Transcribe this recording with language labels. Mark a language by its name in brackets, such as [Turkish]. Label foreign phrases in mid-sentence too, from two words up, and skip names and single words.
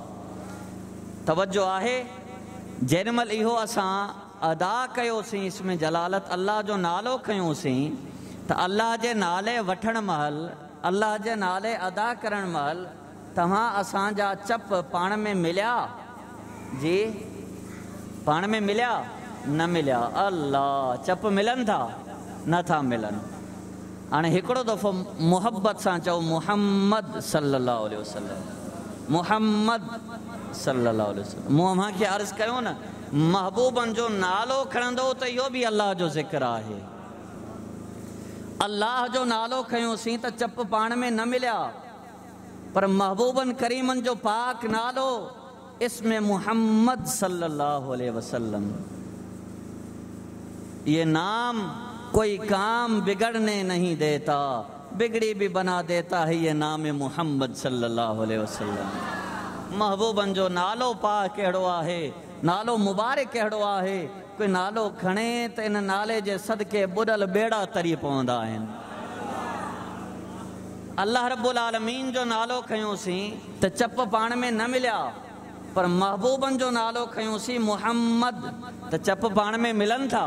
[Sindhi] तवज्जो आहे, जेॾीमहिल इहो असां अदा कयोसीं इस्म जलालत, अल्लाह जो नालो खयोसीं, त अल्लाह जे नाले वठण महिल, अल्लाह जे नाले अदा करण महिल तव्हां असांजा चप पाण में मिलिया? जी, पाण में मिलिया? न मिलिया। अल्लाह चप मिलनि था? नथा मिलनि। हाणे हिकिड़ो दफ़ो मुहब्बत सां चओ मुहम्मद [Arabic] صلى الله عليه وسلم, [Sindhi] मुहम्मद [Arabic] صلى الله عليه وسلم. [Sindhi] मूं अव्हांखे अर्ज़ु कयो न, महबूबनि जो नालो खणंदो त इहो बि अल्लाह जो ज़िक्र आहे। अल्लाह जो नालो खयोसीं त चप पाण में न मिलिया, पर महबूबन करीमन जो पाक नालो इस्म मुहम्मद [Arabic] صلى الله عليه وسلم, [Urdu] یہ نام کوئی کام بگڑنے نہیں دیتا، بگڑی بھی بنا دیتا ہے یہ نام मुहम्मद [Arabic] صلى الله عليه وسلم. [Sindhi] महबूबन जो नालो पाक कहिड़ो आहे, नालो मुबारक कहिड़ो आहे कोई नालो खणे त इन नाले जे सदके बुॾल बेड़ा तरी पवंदा आहिनि। अल्लाह रब्बुल आलमीन जो नालो खयोंसीं त चप पाण में न मिलिया, पर महबूबनि जो नालो खयोंसीं मुहम्मद त चप पाण में मिलनि था।